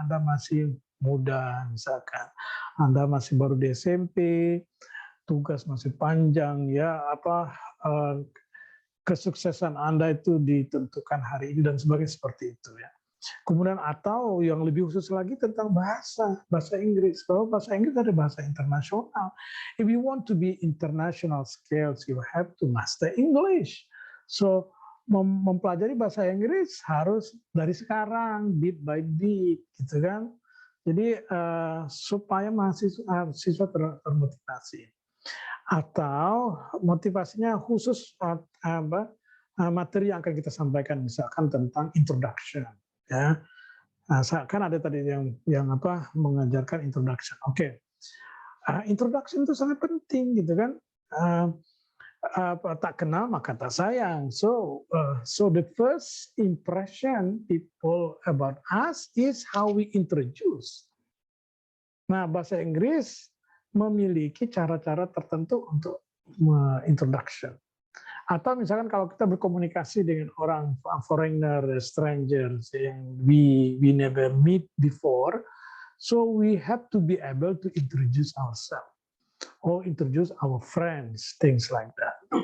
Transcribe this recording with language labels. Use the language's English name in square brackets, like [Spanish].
[Indonesian] Anda masih muda, misalkan Anda masih baru di SMP, tugas masih panjang, ya kesuksesan Anda itu ditentukan hari ini dan sebagainya seperti itu ya. Kemudian atau yang lebih khusus lagi tentang bahasa Inggris. Bahwa bahasa Inggris ada bahasa internasional. [English] If you want to be international skills, you have to master English. [Indonesian] So mempelajari bahasa Inggris harus dari sekarang, [English] bit by bit, [Indonesian] gitu kan. Jadi supaya mahasiswa termotivasi. Atau motivasinya khusus materi yang akan kita sampaikan, misalkan tentang introduction. Ya, kan ada tadi yang mengajarkan introduction. Oke, introduction itu sangat penting gitu kan. Tak kenal maka tak sayang. [English] So the first impression people about us is how we introduce. [Indonesian] Nah, bahasa Inggris memiliki cara-cara tertentu untuk introduction. Atau misalkan kalau kita berkomunikasi dengan orang [English] foreigner, strangers yang we never meet before, so we have to be able to introduce ourselves or introduce our friends, things like that.